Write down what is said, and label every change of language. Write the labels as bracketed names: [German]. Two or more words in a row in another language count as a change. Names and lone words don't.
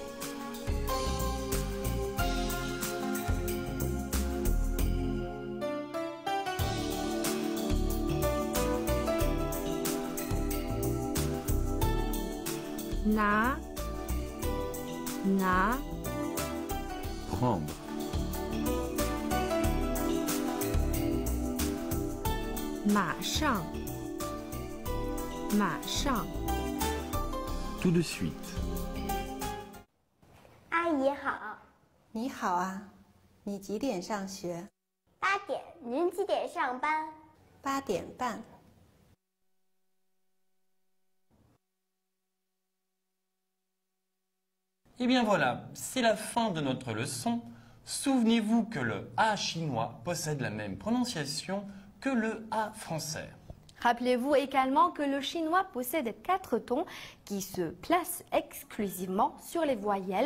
[Chinese] Na. Na. [French] Prendre. [Chinese] 马上. 马上. [French] Tout de suite. [Chinese] 阿姨好，你好啊，你几点上学 8点，您几点上班？8点半。 [French] Eh bien voilà, c'est la fin de notre leçon. Souvenez-vous que le A chinois possède la même prononciation que le A français. Rappelez-vous également que le chinois possède 4 tons qui se placent exclusivement sur les voyelles.